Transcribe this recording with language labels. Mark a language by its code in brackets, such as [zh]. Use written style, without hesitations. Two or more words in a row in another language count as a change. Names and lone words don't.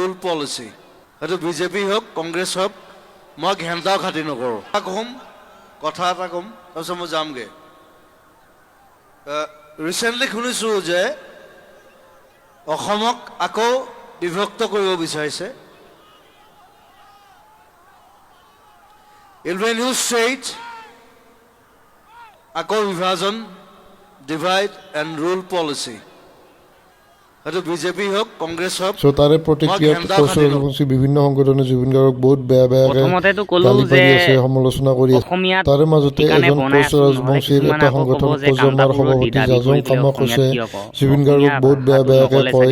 [as] সেইটো বিজেপি হওক কংগ্ৰেছ হওক, মই ঘেণ্টাও খাতি নকৰোঁ। কথা এটা ক'ম, তাৰপিছত মই যামগৈ। ৰিচেণ্টলি শুনিছোঁ যে অসমক আকৌ বিভক্ত কৰিব বিচাৰিছে। [en] It will be a new state, [as] আকৌ বিভাজন, [en] divide and rule policy. [as] সেইটো বিজেপি হওক কংগ্ৰেছ হওক। তাৰে প্ৰতিক্ৰিয়াত কোচ ৰাজবংশী বিভিন্ন সংগঠনে জুবিন গাৰ্গক বহুত বেয়াকৈ গালি পাৰি আছে, সমালোচনা কৰি আছে। তাৰে মাজতে এজন কোচ ৰাজবংশীৰ এটা সংগঠন কোজমাৰ সভাপতি জাজং কামাকছে জুবিন গাৰ্গক বহুত বেয়াকৈ কয়।